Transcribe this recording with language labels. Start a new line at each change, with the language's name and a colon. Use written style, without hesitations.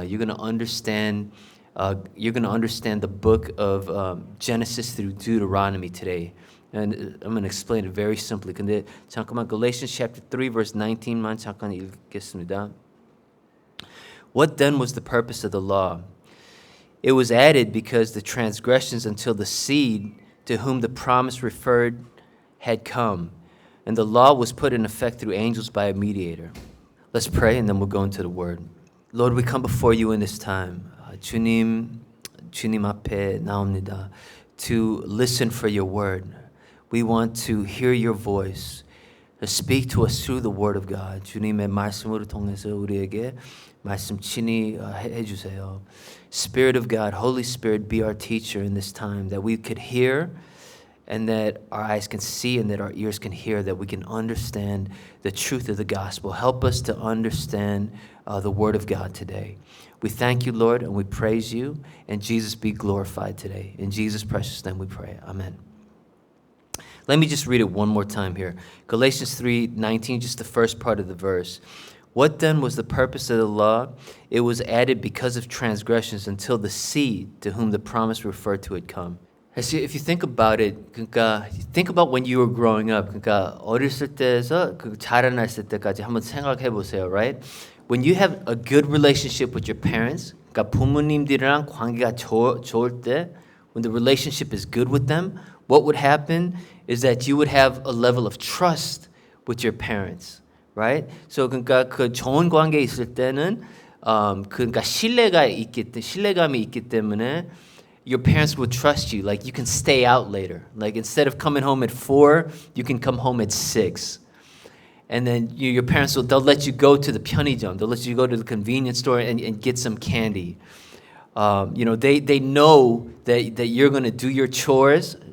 English: You're going to understand the book of Genesis through Deuteronomy today. And I'm going to explain it very simply.
Korean: 근데 잠깐만 Galatians chapter 3 verse 19만 잠깐 읽겠습니다.
English: What then was the purpose of the law? It was added because the transgressions until the seed to whom the promise referred had come, and the law was put in effect through angels by a mediator. Let's pray and then we'll go into the word. Lord, we come before you in this time.
Korean: 주님 앞에 나옵니다.
English: To listen for your word. We want to hear your voice. Speak to us through the word of God.
Korean: 주님의 말씀으로 통해서 우리에게 말씀 친히 해주세요.
English: Spirit of God, Holy Spirit, be our teacher in this time, that we could hear and that our eyes can see and that our ears can hear, that we can understand the truth of the gospel. Help us to understand the word of God today. We thank you, Lord, and we praise you, and Jesus be glorified today. In Jesus' precious name we pray. Amen. Let me just read it one more time here. Galatians 3:19, just the first part of the verse. What then was the purpose of the law? It was added because of transgressions until the seed to whom the promise referred to had come. If you think about it, 그러니까 think about when you were growing up.
Korean: 그러니까 어렸을 때에서 그 자라났을 때까지 한번 생각해 보세요, right?
English: When you have a good relationship with your parents,
Korean: 그러니까 부모님들이랑 관계가 좋을 때,
English: when the relationship is good with them, what would happen is that you would have a level of trust with your parents, right?
Korean: So 그러니까 그 좋은 관계 있을 때는 그러니까 신뢰감이 있기 때문에
English: your parents will trust you. Like you can stay out later. Like instead of coming home at 4, you can come home at 6. And then your parents they'll let you go to the 편의점. They'll let you go to the convenience store and get some candy. They know that you're going to do your chores.